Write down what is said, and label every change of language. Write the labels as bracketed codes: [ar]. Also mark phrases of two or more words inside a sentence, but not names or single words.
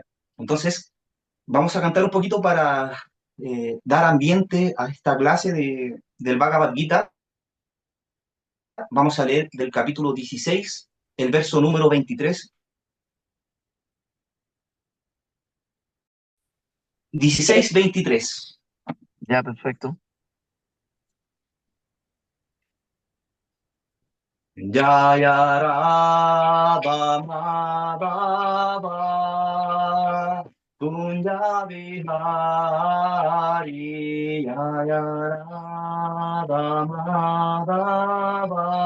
[es] Entonces, vamos a cantar un poquito para dar ambiente a esta clase del Bhagavad Gita. Vamos a leer del capítulo 16, el verso número 23. 16-23. Ya, perfecto. [sa] जय राधा माधव कुञ्ज विहारी जय राधा माधव